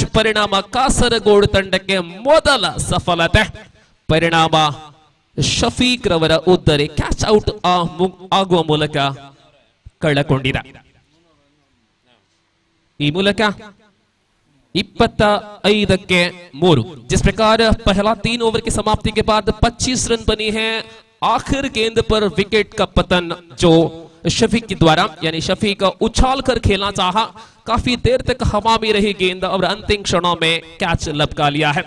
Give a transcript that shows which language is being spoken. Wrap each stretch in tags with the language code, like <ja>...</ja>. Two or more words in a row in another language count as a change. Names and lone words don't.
<kn>ಪರಿಣಾಮ ಕಾಸರಗೋಡು ತಂಡಕ್ಕೆ ಮೊದಲ ಸಫಲತೆ. ಪರಿಣಾಮ ಶಫೀಕ್ ರವರ ಉದ್ದರಿ</kn> <en>catch out</en> <kn>ಆಗುವ ಮೂಲಕ ಕಳಕೊಂಡಿದೆ. ಈ ಮೂಲಕ 25ಕ್ಕೆ 3।</kn> <hi>जिस प्रकार पहला 3 ओवर की समाप्ति के बाद 25 रन बनी है, आखिर गेंद पर विकेट का पतन जो शफीक के द्वारा, यानी शफीक उछाल कर खेलना चाहा, काफी देर तक हवा में रही गेंद और अंतिम क्षणों में कैच लपका लिया है।</hi>